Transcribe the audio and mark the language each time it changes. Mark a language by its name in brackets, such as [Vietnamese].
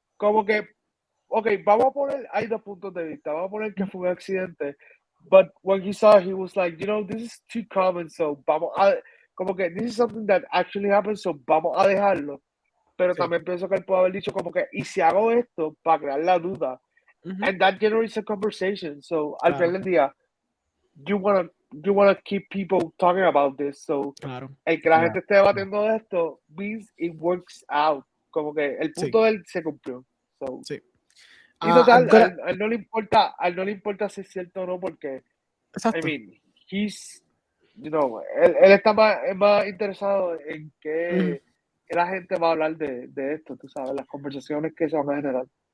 [Spanish] Como que, vamos a poner, hay 2 puntos de vista. [English] Vamos a poner que fue un accidente, but when he saw, he was like, you know, this is too common, so vamos a, como que this is something that actually happened, so vamos a dejarlo. [Spanish] Pero también pienso que él puede haber dicho como que, y si hago esto para crear la duda. [English] And that generates a conversation. So al final del día, you wanna keep people talking about this. [Spanish] So el que la gente esté debatiendo de esto means it works out. Como que el punto de él se cumplió. So. Sí. Y total, [English] gonna... [Spanish] a él no le importa si es cierto o no, porque, Exacto. I mean, él está más interesado en que la gente va a hablar de esto, tú sabes, las conversaciones que se van a generar.